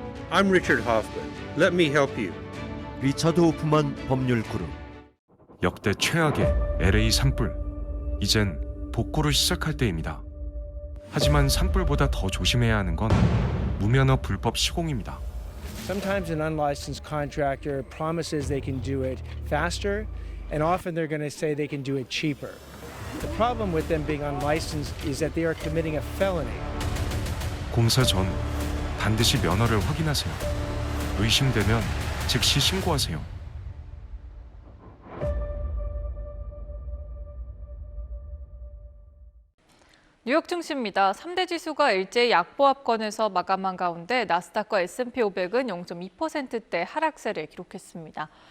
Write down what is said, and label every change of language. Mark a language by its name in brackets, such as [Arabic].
[English] I'm Richard Hoffman. Let me help you. [Korean] 리처드 호프만 법률 그룹. 역대 최악의 LA 산불. 이젠 복구를 시작할 때입니다. 하지만 산불보다 더 조심해야 하는 건 무면허 불법 시공입니다. [English] Sometimes an unlicensed contractor promises they can do it faster, and often they're going to say they can do it cheaper. The problem with them being unlicensed is that they are committing a felony. [Korean] 공사 전 반드시 면허를 확인하세요. 의심되면 즉시 신고하세요. 뉴욕 증시입니다. 3대 지수가 일제히 약보합권에서 마감한 가운데 나스닥과 S&P 500은 0.2%대 하락세를 기록했습니다.